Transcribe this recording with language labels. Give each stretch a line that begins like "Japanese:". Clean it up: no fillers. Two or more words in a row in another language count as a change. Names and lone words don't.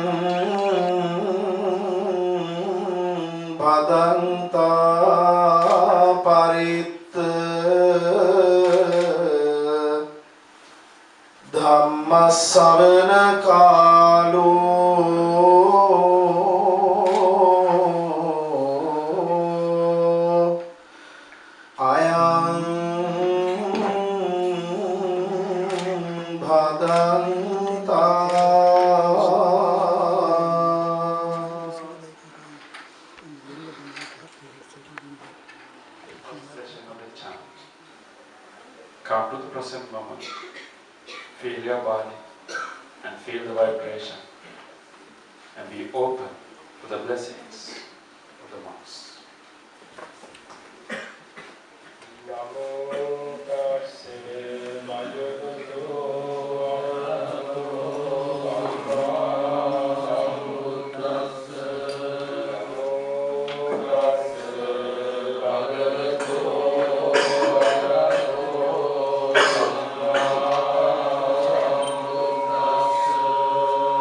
Pali: bhadanta paritta Dhamma savana kaalo ayam bhadanta.
English: Concentration of the chant. Come to the present moment. Feel your body and feel the vibration and be open to the blessings of the monks.
Pali: Namo tassa bhagavato arahato sammasambuddhassa. Namo tassa bhagavato arahato sammasambuddhassa.